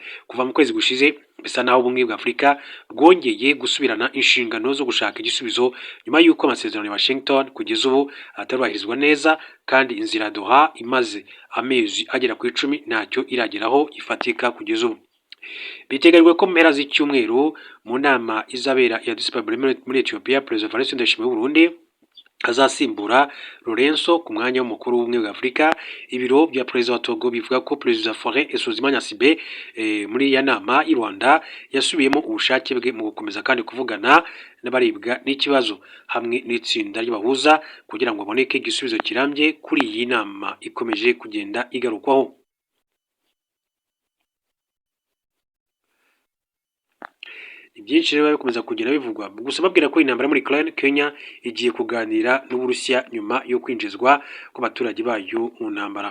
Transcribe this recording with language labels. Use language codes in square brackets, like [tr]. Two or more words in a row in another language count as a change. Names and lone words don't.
[rw] Kuva mu kwezi gushize bisa naho ubumwe bwa Afurika rwongeye gusubirana inshingano zo gushaka igisubizo nyuma y'uko amasezerano ya Washington kugeza ubu atarubahirizwa neza, kandi inzira ya Doha imaze amezi agera ku 10 ntacyo irageraho ifatika kugeza ubu. Biteganyijwe ko mu mpera z'icyumweru mu nama izabera ya Addis Ababa muri Ethiopia, Perezida Evariste Ndayishimiye w'u Burundi azasimbura Lourenço ku mwanya w'umukuru w'ubumwe bwa Afurika. Ibiro bya Perezida wa Togo bivuga ko Perezida Faure Esuzima Nyasibe muri ya nama i Rwanda yasubiyemo ubushake bwe mu gukomeza kandi kuvugana n'abaribwa n'ikibazo hamwe n'itsinda ry'abahuza kugira ngo aboneke igisubizo kirambye kuri iyi nama ikomeje kugenda igarukwaho. Byinshi rero bikomeza kugenda bivugwa, gusa babwira ko intambara muri Ukraine, Kenya igiye kuganira n'Uburusiya nyuma yo kwinjizwa kw'abaturage bayo mu ntambara.